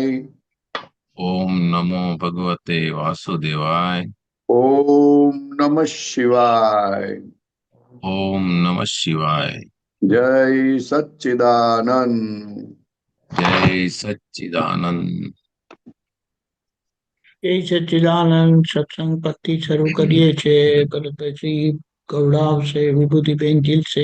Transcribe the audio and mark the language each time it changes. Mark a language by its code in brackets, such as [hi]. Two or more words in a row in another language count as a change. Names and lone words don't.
[sa] ओम नमो भगवते वासुदेवाय। ओम नमः शिवाय। ओम नमः शिवाय। जय सच्चिदानंद। जय सच्चिदानंद। [gu] જય સચ્ચિદાનંદ. સત્સંગ પત્તિ શરૂ કરીએ છીએ. ભરતભાઈ ગૌડાવશે, વિભૂતિબેન જીલશે.